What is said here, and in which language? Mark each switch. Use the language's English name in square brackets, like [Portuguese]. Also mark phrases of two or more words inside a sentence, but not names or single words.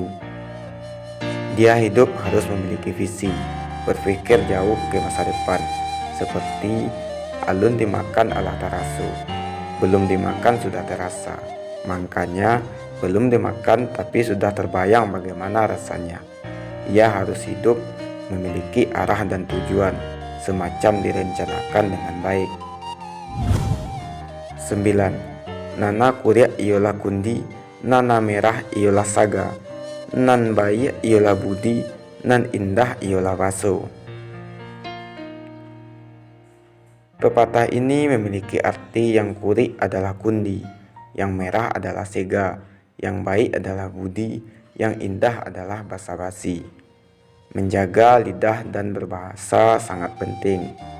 [Indonesian] Dia hidup harus memiliki visi, berpikir jauh ke masa depan, seperti [Minangkabau] alun dimakan ala taraso, [Indonesian] belum dimakan sudah terasa. Makanya belum dimakan tapi sudah terbayang bagaimana rasanya. Ia harus hidup memiliki arah dan tujuan, semacam direncanakan dengan baik. 9. [Minangkabau] Nana kuriak iola kundi, nana merah iola saga, nan bayi iola budi, nan indah iola baso. [Indonesian] Pepatah ini memiliki arti yang kurik adalah kundi, yang merah adalah sega, yang baik adalah budi, yang indah adalah basa-basi. Menjaga lidah dan berbahasa sangat penting.